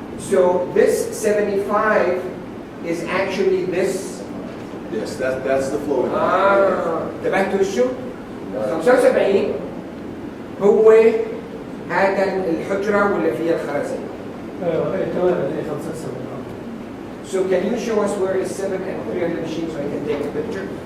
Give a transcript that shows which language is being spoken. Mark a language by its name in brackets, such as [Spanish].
[English] So this 75 is actually this. Yes, that's the flow. [Arabic] انتبهتوا شو؟ 75 هو هذا الحجرة واللي فيها الخرزة. ايوه تماما هي 75. [English] So can you show us where is 7 and 300 machines so I can take a picture?